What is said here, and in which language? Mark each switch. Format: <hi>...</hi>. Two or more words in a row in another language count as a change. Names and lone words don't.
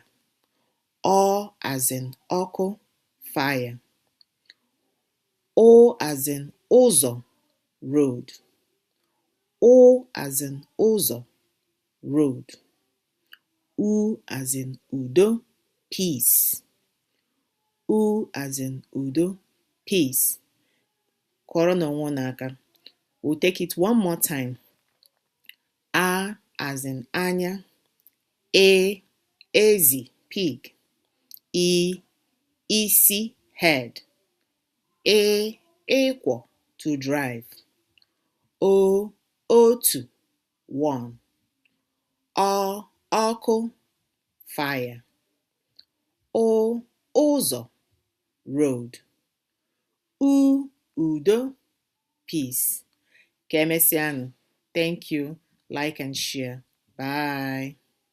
<en>O as in Oku, fire. O as in Uzo, road. O as in Uzo, road. U as in Udo, peace. U as in Udo, peace. Korono. We'll take it one more time. A as in Anya. E, Ezi, pig. E, Isi, head. E, Ekwo, to drive. O, Otu, one. O, Oku, fire. O, Uzo, road. U, Udo, peace.</en> <ig>Ka emesianụ.</ig> <en>Thank you. Like and share. Bye.</en>